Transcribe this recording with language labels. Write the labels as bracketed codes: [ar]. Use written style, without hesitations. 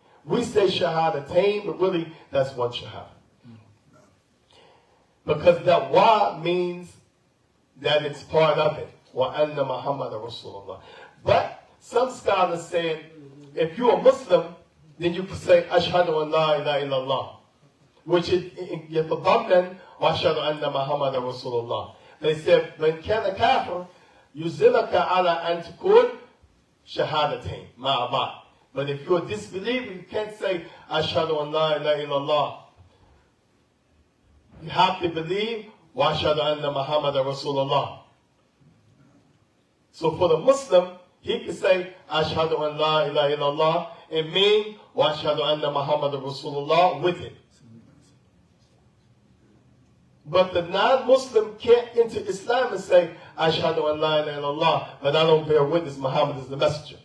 [en] We say Shahadatain, but really that's one Shahada. Because that wa means that it's part of it. [ar] Wa anna Muhammad Rasulullah. [en] But some scholars say if you're a Muslim, then you can say Ashhadu an la ilaha illallah. Which is [ar] يتضمن وأشهد أن محمد رسول الله. [en] They said [ar] من كان كافر يلزمك على أن تقول شهادتين مع بعض. [en] But if you're a disbeliever, you can't say [ar] أشهد أن لا إله إلا الله. [en] You have to believe [ar] وأشهد أن محمد رسول الله. [en] So for the Muslim, he can say [ar] أشهد أن لا إله إلا الله [en] and mean [ar] وأشهد أن محمد رسول الله [en] with it. But the non-Muslim can't enter Islam and say, [ar] Ashhadu an la ilaha illallah, [en] but I don't bear witness Muhammad is the messenger.